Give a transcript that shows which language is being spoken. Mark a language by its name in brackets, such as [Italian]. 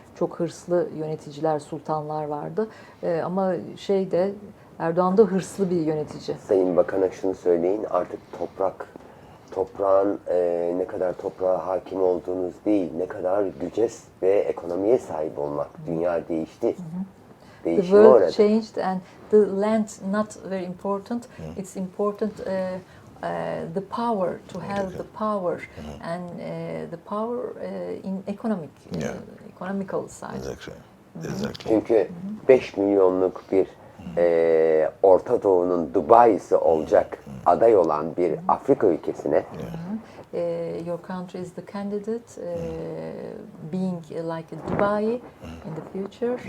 [Turkish] Çok hırslı yöneticiler, sultanlar vardı. Ama Erdoğan da hırslı bir yönetici. Sayın Bakan'a şunu söyleyin, artık toprağın ne kadar toprağa hakim olduğunuz değil, ne kadar güce ve ekonomiye sahip olmak. Dünya değişti. [English] The [Turkish] Değişim [English] world [Turkish] orada. [English] changed and the land not very important. It's important the power, to have the power and the power in economical side. Exactly. [Turkish] Çünkü 5 milyonluk bir Orta Doğu'nun Dubai'si olacak aday olan bir Afrika ülkesine [English] Your country is the candidate, being like a Dubai in the future.